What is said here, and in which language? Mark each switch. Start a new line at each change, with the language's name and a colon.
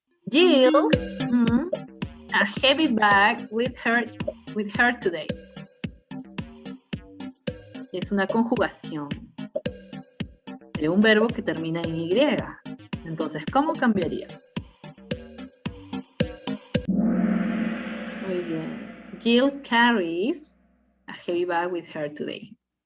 English: Jill, a heavy bag with her today.
Spanish: Es una conjugación de un verbo que termina en Y. Entonces, ¿cómo cambiaría? Muy bien.
English: Jill carries a heavy bag with her today.